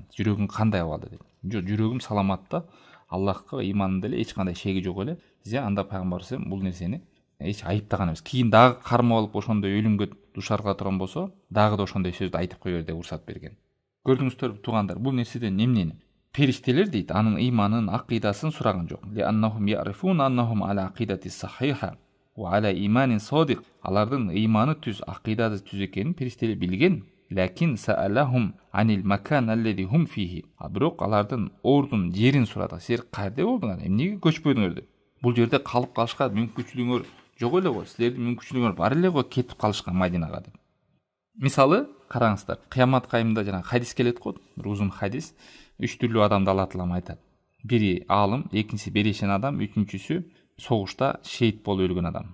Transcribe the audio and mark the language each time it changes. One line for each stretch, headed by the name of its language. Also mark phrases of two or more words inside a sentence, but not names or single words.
Kyrgyz: Жүрөгүң кандай абалда деп. Жок, жүрөгүм саламатта, Аллахка иманында эле эч кандай шеги жок эле. Бизе анда пайгамбар саллаллаху бул нерсени эч айыптаган эмес. Кийин дагы кармап алып ошондой өлүмгө душарга турган болсо, дагы да ошондой сөздү айтып кое бер деп уруксат берген. Көрдүңүздөр туугандар, бул нерседен эмнени? Периштелер дейт, анын иманын, акыйдасын сураган жок.
Arabic: لأنهم يعرفون أنهم على عقيدة صحيحة وعلى إيمان صادق.
Kyrgyz: Алардын иманы түз, акыйдасы түз экенин периштелер билген.
Arabic: لكن سألهم عن المكان الذي هم فيه.
Kyrgyz: Бирок алардын ордун, жерин сурады. Силер кайда болдуңар? Эмнеге көчпөдүңөр деп. Бул жерде калып калышка мүмкүнчүлүгүңөр жок эле го. Силердин мүмкүнчүлүгүңөр бар эле го кетип калышка Мадинага деп. Мисалы, караңыздар, кыямат кайымында жана хадис келет го, бир узун хадис. 3 түрлүү адамды Алла Таалам айтат. Бири алым, экинчиси берешен адам, үчүнчүсү согушта шейит болуп өлгөн адам.